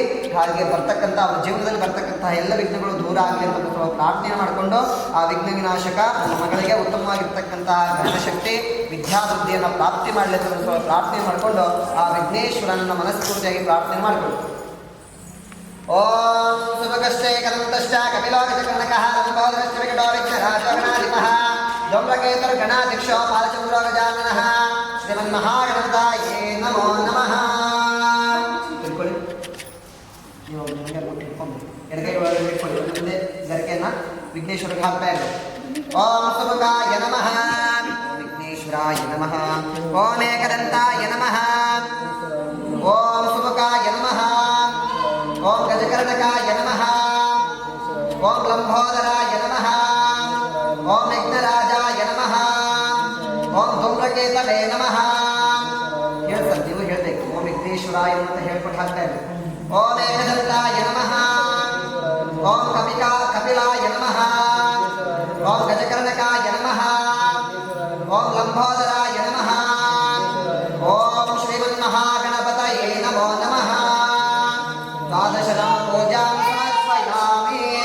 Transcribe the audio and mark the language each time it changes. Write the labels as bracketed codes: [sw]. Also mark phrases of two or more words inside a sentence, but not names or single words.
[kn] ಹಾಗೆ ಬರ್ತಕ್ಕಂಥ ಅವರ ಜೀವನದಲ್ಲಿ ಬರ್ತಕ್ಕಂತಹ ಎಲ್ಲ ವಿಘ್ನಗಳು ದೂರ ಆಗಲಿ ಅಂತ ಪ್ರಾರ್ಥನೆ ಮಾಡಿಕೊಂಡು ಆ ವಿಘ್ನ ವಿನಾಶಕ ನಮ್ಮ ಮಗಳಿಗೆ ಉತ್ತಮವಾಗಿರ್ತಕ್ಕಂತಹ ಜ್ಞಾನಶಕ್ತಿ ವಿದ್ಯಾಬುದ್ಧಿಯನ್ನು ಪ್ರಾಪ್ತಿ ಮಾಡಲಿ ಅಂತ ಪ್ರಾರ್ಥನೆ ಮಾಡಿಕೊಂಡು ಆ ವಿಘ್ನೇಶ್ವರನ ಮನಸ್ಫೂರ್ತಿಯಾಗಿ ಪ್ರಾರ್ಥನೆ ಮಾಡಿಕೊಂಡು [sa] ಓಂ ಸುಭಗಶ್ಚೇ ಕದಂತಶ್ಚ ಕಪಿಲೋಗಜಕರ್ಣಕಃ ಲಂಬೋದರಶ್ಚ ವಿಕಟೋ ವಿಘ್ನರಾಜೋ ಗಣಾಧಿಪಃ ಧೂಮ್ರಕೇತುರ್ಗಣಾಧ್ಯಕ್ಷೋ ಬಾಲಚಂದ್ರೋ ಗಜಾನನಃ ಶ್ರೀಮನ್ಮಹಾಗಣಪತಯೇ ನಮೋ ನಮಃ. [kn] ತಿಳ್ಕೊಳ್ಳಿ, ನೀವು ಇಟ್ಕೊಂಡು ಎಡಗೈ ಒಳಗೆ ಇಟ್ಕೊಳ್ಳಿ. ಮುಂದೆ ಗರಿಕೆಯನ್ನು ವಿಘ್ನೇಶ್ವರಿಗೆ ಹಾಕ್ತಾ ಇದ್ದಾರೆ. [sa] ಓಂ ಸುಭಗಾಯ ನಮಃ, ವಿಘ್ನೇಶ್ವರಾಯ ನಮಃ. ಓಂ ಏಕದಂತಾಯ ನಮಃ. ಓಂ ಸುಭಗಾಯ ನಮಃ. ಓಂ ಗಜಕರ್ಣಕಾಯ ನಮಃ. ಓಂ ಲಂಬೋದರಾಯ ನಮಃ. ಓಂ ವಿಘ್ನರಾಜಾಯ ನಮಃ. ಓಂ ಧೂಮ್ರಕೇತವೇ ನಮಃ. [kn] ಹೇಳ್ತಾರೆ, ನೀವು ಹೇಳ್ಬೇಕು. [sa] ಓಂ ವಿಘ್ನೇಶ್ವರಾಯ [kn] ಅಂತ ಹೇಳ್ಕೊಂಡು ಹಾಕ್ತಾ ಇದ್ದಾರೆ. [sa] ಓಂ ಏಕದಂತಾಯ ನಮಃ. ಓಂ ಕಪಿಲಾಯ ನಮಃ. ಓಂ ಗಜಕರ್ಣಕಾಯ ನಮಃ. ಓಂ ಲಂಬೋದರಾಯ ನಮಃ. ಓಂ ಶ್ರೀಮನ್ಮಹಾಗಣಪತಯೇ ನಮೋ ನಮಃ. ದ್ವಾದಶನಾಮ ಪೂಜಾಂ ಸಮರ್ಪಯಾಮಿ.